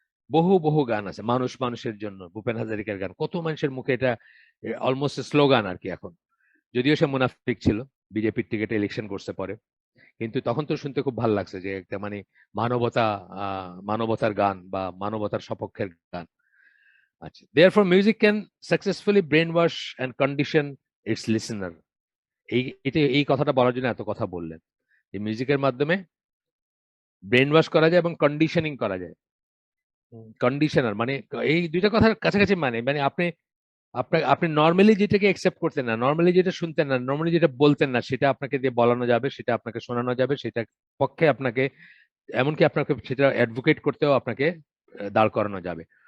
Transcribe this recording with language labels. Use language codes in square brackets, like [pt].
[bn] বহু বহু গান আছে, মানুষ মানুষের জন্য, ভূপেন হাজারিকার গান, কত মানুষের মুখে এটা অলমোস্ট স্লোগান আর কি এখন। যদিও সে মুনাফিক ছিল, বিজেপির টিকিটে ইলেকশন করছে পরে, কিন্তু তখন তো শুনতে খুব ভালো লাগছে যে একটা মানে মানবতা, মানবতার গান বা মানবতার সপক্ষের গান। [en] আচ্ছা, therefore music can successfully brainwash and condition its listener. [bn] এই কথাটা বলার জন্য এত কথা বললেন, যে মিউজিকের মাধ্যমে ব্রেন ওয়াশ করা যায় এবং কন্ডিশনিং করা যায়। কন্ডিশনার মানে এই দুইটা কথার কাছাকাছি, মানে মানে আপনি নর্মালি যেটাকে একসেপ্ট করতেন না, নর্মালি যেটা শুনতেন না, নর্মালি যেটা বলতেন না, সেটা আপনাকে দিয়ে বলানো যাবে, সেটা আপনাকে শোনানো যাবে, সেটা পক্ষে আপনাকে, এমনকি আপনাকে সেটা অ্যাডভোকেট করতেও আপনাকে দাঁড় করানো যাবে।